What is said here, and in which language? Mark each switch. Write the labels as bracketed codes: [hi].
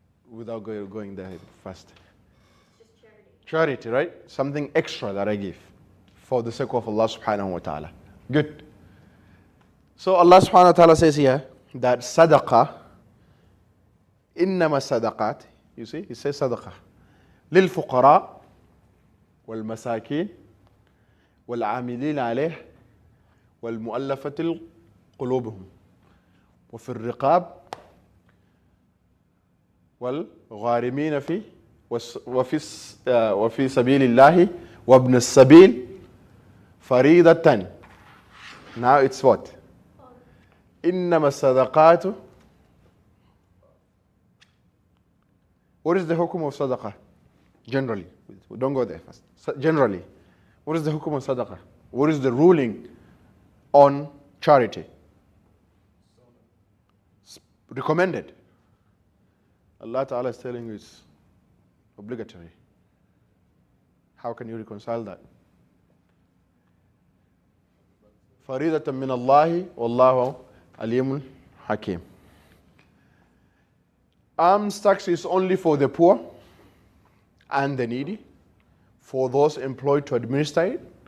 [en] Without going there fast. Just charity. Charity, right? Something extra that I give for the sake of Allah subhanahu wa ta'ala. Good. So Allah subhanahu wa ta'ala says here that sadaqah, innama sadaqat, you see, he says sadaqah. [ar] للفقراء والمساكين والعاملين عليه والمؤلفة قلوبهم وفي الرقاب والغارمين فيه وفي سبيل الله وابن السبيل فريضة. Now it's what? إنما الصدقات. [en] What is the hukum of sadaqah? Generally. Don't go there first. Generally. What is the hukum of sadaqah? What is the ruling on charity? Recommended. Allah Ta'ala is telling you it's obligatory. How can you reconcile that? [ar] فريضة من الله والله عليم حكيم. [en] Alms tax is only for the poor and the needy, for those employed to administer it,